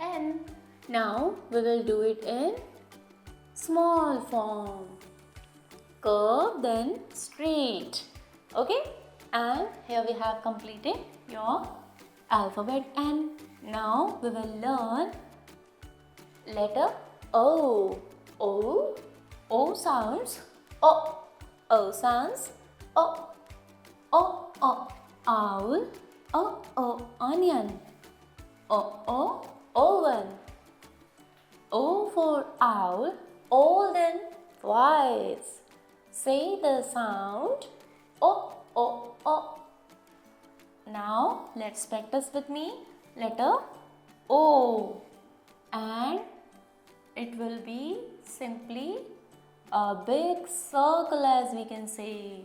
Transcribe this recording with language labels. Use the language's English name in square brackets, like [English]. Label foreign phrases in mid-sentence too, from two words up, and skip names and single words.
[English] Now we will do it in small form. Curve, then straight. Okay? And here we have completed your alphabet N. Now we will learn letter O. O. O sounds O. O sounds O. O. O. Owl. O. O. Onion. O. O. Oven. O for owl. Olden. Twice. Say the sound O. O. O. Now let's practice with me. Letter O. And it will be simply a big circle, as we can say.